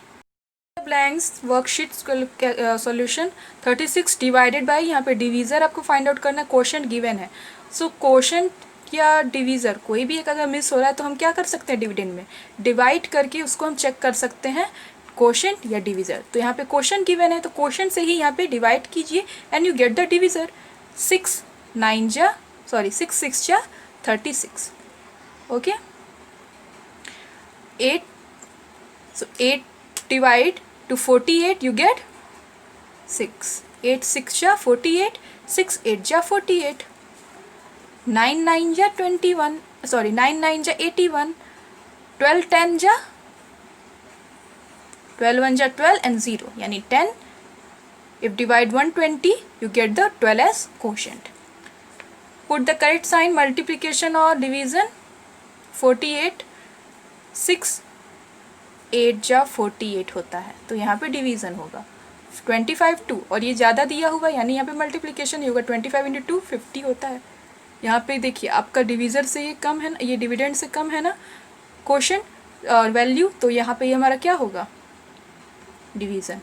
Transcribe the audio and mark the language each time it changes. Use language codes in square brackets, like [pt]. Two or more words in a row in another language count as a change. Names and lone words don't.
[en] blanks worksheet solution 36 divided by, [hi] यहाँ पे डिवीज़र आपको [en] find out [hi] करना है, [en] quotient given [hi] है. सो क्वोशंट या डिवीज़र कोई भी एक अगर मिस हो रहा है तो हम क्या कर सकते हैं, डिविडेंड में डिवाइड करके उसको हम चेक कर सकते हैं, क्वोशंट या डिवीज़र. तो यहाँ पे [en] quotient given [hi] है तो क्वोशंट से ही यहाँ पे डिवाइड कीजिए [en] and you get the divisor. [hi] 6 6 जा 36. [en] ओके, 8, so 8 divide to 48, you get 6. [hi] 8 6 जा 48, 6 8 जा 48, 9 9 जा 21, 9 9 जा 81, 12 10 जा 12 1 जा 12 and 0 यानी 10. [en] If divide 120, you get the 12 as quotient. Put the correct sign, multiplication or division. [hi] 48 6 8 जा 48 होता है तो यहाँ पे डिवीज़न होगा. 25 2 और ये ज़्यादा दिया हुआ यानी यहाँ पे मल्टीप्लिकेशन ही होगा. 25 इंटू 2 50 होता है. यहाँ पे देखिए आपका डिवीज़र से ये कम है ना, ये डिविडेंड से कम है ना [en] quotient value, [hi] तो यहाँ पे ये हमारा क्या होगा, डिवीज़न.